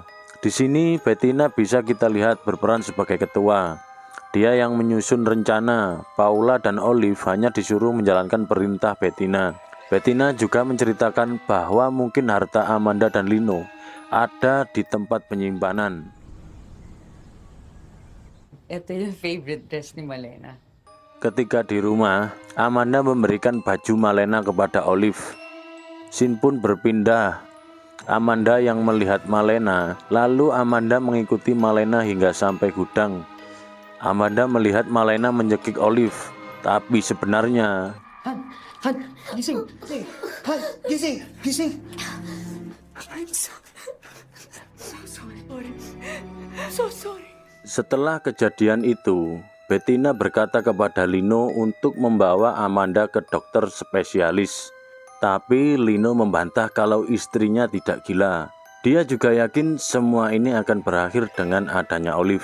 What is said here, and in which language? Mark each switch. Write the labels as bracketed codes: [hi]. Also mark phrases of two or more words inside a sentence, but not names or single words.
[id] Di sini Bettina bisa kita lihat berperan sebagai ketua. Dia yang menyusun rencana. Paula dan Olive hanya disuruh menjalankan perintah Bettina. Bettina juga menceritakan bahwa mungkin harta Amanda dan Lino ada di tempat penyimpanan. [tl] Ito yung [en] favorite dress [tl] ni Malena. [id] Ketika di rumah, Amanda memberikan baju Malena kepada Olive. Scene pun berpindah. Amanda yang melihat Malena, lalu Amanda mengikuti Malena hingga sampai gudang. Amanda melihat Malena menyekik Olive, tapi sebenarnya [tl] Han, gising! Han, gising! Gising! [en] I'm so sorry. So sorry. [id] setelah kejadian itu, Bettina berkata kepada Lino untuk membawa Amanda ke dokter spesialis. Tapi Lino membantah kalau istrinya tidak gila. Dia juga yakin semua ini akan berakhir dengan adanya Olive.